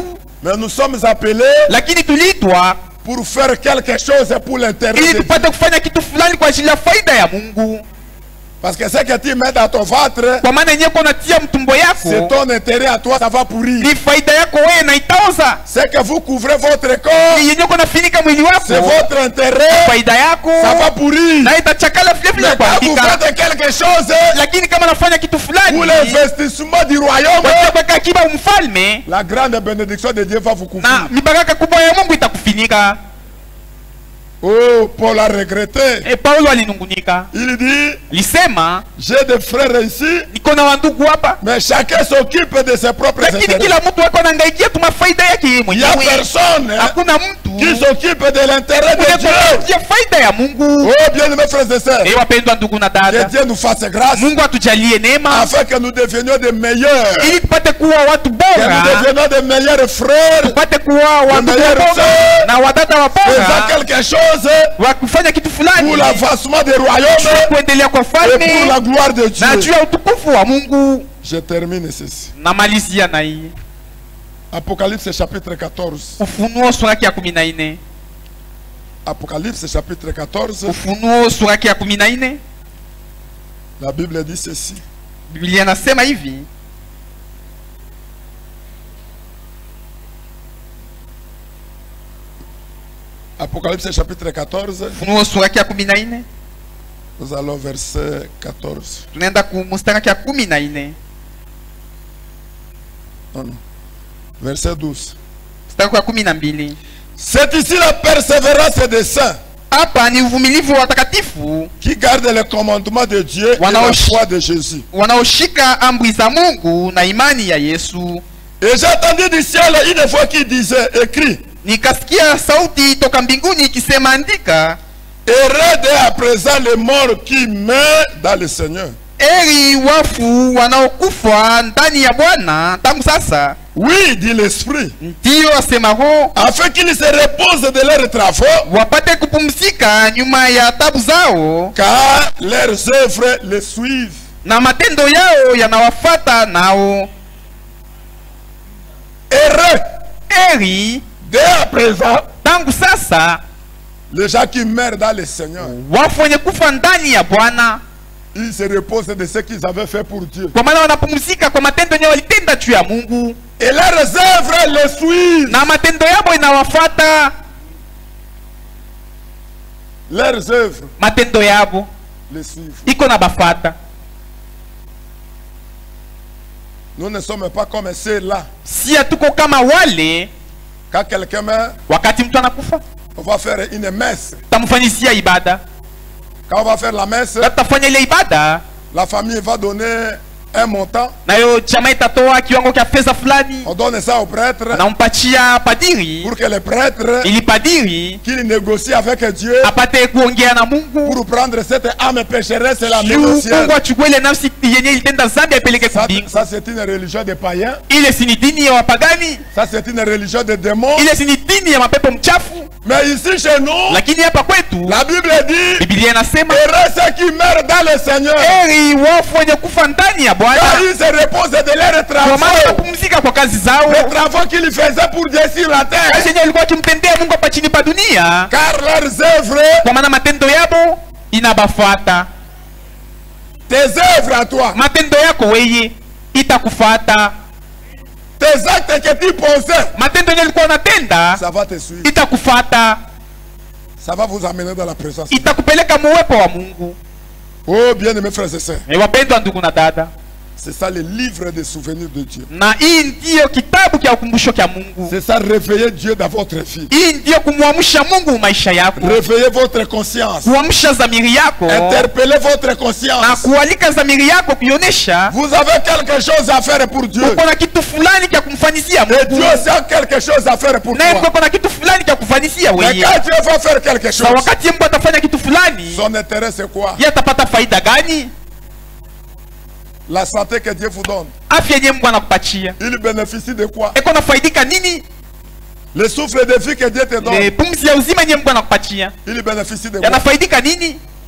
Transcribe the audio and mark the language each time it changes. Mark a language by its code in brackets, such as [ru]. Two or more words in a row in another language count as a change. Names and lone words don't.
[fr] mais nous sommes appelés [sw] lakini tuliitwa [fr] pour faire quelque chose pour l'intérêt [sw] ili [fr] de Dieu. [sw] tupate kufanya kitu fulani kwa ajili ya faida ya Mungu. [fr] Parce que ce que tu mets dans ton ventre, [sw] Kwa maana yenyewe unatia mtumbo [fr] c'est [sw] yako [fr] ton intérêt à toi, ça va pourrir. [sw] ni faida yako wewe na itaoza. [fr] Ce que vous couvrez votre corps, [sw] Ni yenyewe unafinika mwili [fr] c'est [sw] wako, [fr] votre intérêt, [sw] faida yako [fr] ça va pourrir. [sw] na itachakala vile vile [fr] Mais quand vous [sw] kuharibika. [fr] faites quelque chose [sw] Lakini kama nafanya kitu fulani [fr] pour l'investissement du royaume, [sw] kwa kuweka akiba umfalme, [fr] la grande bénédiction de Dieu va vous couvrir. [sw] na mibaraka kubwa ya Mungu itakufinika. [fr] Oh, Paul a regretté. [sw] Paulo alinungunika, [fr] Il dit, [sw] lisema [fr] j'ai des frères ici, [sw] niko na wandugu hapa, [fr] mais chacun s'occupe de ses propres [sw] lakini [fr] intérêts. [sw] kila mtu ako anahangaikia tu mafaida yake yeye [fr] Il n'y a [sw] mwenyewe. [fr] personne hein, [sw] Hakuna mtu [fr] qui s'occupe de l'intérêt de Dieu. [sw] ya faida ya Mungu. [fr] Oh, bien aimés frères et sœurs, [sw] Wapendwa ndugu na [fr] que [sw] dada, [fr] Dieu nous fasse grâce [sw] Mungu atujalie neema [fr] afin que nous devenions des meilleurs, [sw] ili tupate kuwa watu [fr] que nous [sw] bora, [fr] devenions des meilleurs frères, [sw] tupate kuwa watu [fr] meilleur [sw] bora [fr] sœur, [sw] na wadada wa [fr] faisant [sw] bora [fr] quelque chose [sw] wa kufanya kitu fulani [fr] pour l'avancement des [sw] juu ya [fr] royaumes [sw] kuendelea kwa [fr] et pour [sw] falme [fr] la gloire de [sw] na juu [fr] Dieu. [sw] ya utukufu wa Mungu. [fr] Je termine ceci. [sw] Namalizia na hii [fr] Apocalypse chapitre 14. [sw] Ufunuo sura yake ya 14. [fr] Apocalypse chapitre 14. [sw] Ufunuo sura yake ya 14. [fr] La Bible dit ceci. [sw] Biblia nasema hivi, [fr] Apocalypse chapitre 14. [sw] Ufunuo sura yake ya 14. [fr] Nous allons verset 14. [sw] Tunaenda ku mstari wake ya 14. [fr] Non, non. Verset 12. [sw] Mstari wa 12. [fr] C'est ici la persévérance des saints [sw] Hapa ni uvumilivu wa watakatifu [fr] qui gardent le commandement de Dieu et la foi de Jésus. [sw] wanaoshika amri za Mungu na imani ya Yesu. [fr] Et j'ai entendu du ciel une voix qui disait, écrit, [sw] Nikasikia sauti toka mbinguni ikisema, andika, [fr] heureux dès à présent les morts qui meurent dans le Seigneur. [sw] eri wafu wanaokufa ndani ya Bwana tangu sasa. [fr] Oui, dit l'Esprit, [sw] Ndiyo asema Roho, [fr] afin qu'ils se reposent de leurs travaux, [sw] wapate kupumzika nyuma ya tabu zao, [fr] car leurs œuvres les suivent. [sw] na matendo yao yanawafata nao. [fr] Heureux [sw] Eri [fr] dès à présent [sw] tangu sasa [fr] les gens qui meurent dans le Seigneur. [sw] wafu wenye kufa ndani ya Bwana. [fr] Ils se reposent de ce qu'ils avaient fait pour Dieu. [sw] kwa maana wanapumzika kwa matendo yenyewe walitenda juu ya Mungu, [fr] Et leurs œuvres le suivent. [sw] na matendo yao inawafata. [fr] Leurs œuvres [sw] Matendo yao [fr] le suivent. [sw] iko na bafata. [fr] Nous ne sommes pas comme ceux-là. [sw] Si hatuko kama wale, [fr] Quand quelqu'un meurt, [sw] wakati mtu anakufa [fr] on va faire une messe. [sw] tamfanyisia ibada. [fr] Quand on va faire la messe, [sw] Na tutafanya ile ibada, [fr] la famille va donner un montant. [sw] nayo chama itatoa kiwango cha pesa fulani, [fr] On donne ça au prêtre [sw] nampatia padiri, [fr] pour que le prêtre [sw] ili padiri [fr] qu'il négocie avec Dieu [sw] apate kuongea na Mungu, [fr] pour prendre cette âme pécheresse et la [sw] juu [fr] mettre au ciel. [sw] Mungu achukue ile nafsi yenye ilitenda zambi apeleke [fr] Ça, [sw] kumbingu. [fr] ça, c'est une religion des païens. [sw] Ile si ni dini ya wapagani, [fr] Ça, c'est une religion des démons. [sw] ile si ni dini ya mapepo mchafu. [fr] Mais ici, chez nous, [sw] Lakini hapa kwetu [fr] la Bible dit [sw] Biblia inasema [fr] heureux ceux qui meurent dans le Seigneur. [sw] heri wafu wenye kufa ndani ya [fr] Car [sw] Bwana, [fr] ils se reposent de leurs [sw] kwa maana [fr] travaux. [sw] wanapumzika kwa kazi zao, [fr] Les travaux qu'ils faisaient pour Dieu sur la terre. [sw] kazi yenye alikuwa akimtendea Mungu hapa chini pa dunia, [fr] Car leurs œuvres, [sw] kwa maana matendo yabo inabafuata. [fr] tes œuvres à toi, [sw] Matendo yako weye itakufata, [fr] tes actes que tu posais, [sw] matendo yenye alikuwa unatenda [fr] ça va te suivre. [sw] itakufata, [fr] Ça va vous amener dans la présence. [sw] itakupeleka muwepo wa Mungu. [fr] Oh, bien-aimés frères et sœurs, [sw] Wapendwa ndugu na dada, [fr] c'est ça le livre des souvenirs de Dieu. [sw] na hii ndiyo kitabu kya ukumbusho kya Mungu. [fr] C'est ça, réveiller Dieu dans votre vie. [sw] Hii ndiyo kumwamsha Mungu maisha yako, [fr] Réveillez votre conscience. [sw] kuamsha dhamiri yako [fr] Interpellez votre [sw] na [fr] conscience. [sw] kualika dhamiri yako kuionesha [fr] Vous avez quelque chose à faire pour Dieu. [sw] uko na kitu fulani kya kumfanisia [fr] Et Dieu [sw] Mungu, [fr] aussi a quelque chose à faire pour [sw] naye [fr] toi. [sw] uko na kitu fulani kya kufanisia [fr] Mais [sw] wewe. [fr] quand Dieu va faire quelque [sw] Na [fr] chose, [sw] wakati Mungu atafanya kitu fulani, [fr] son intérêt c'est quoi? [sw] yeye atapata faida gani? [fr] La santé que Dieu vous donne. [sw] Afya yenyewe Mungu anakupatia [fr] Il bénéficie de quoi? [sw] iko na faidika nini? [fr] Le souffle de vie que Dieu te donne. [sw] Pumzi ya uzima yenyewe Mungu anakupatia [fr] Il bénéficie de quoi? [sw] yanafaidika nini?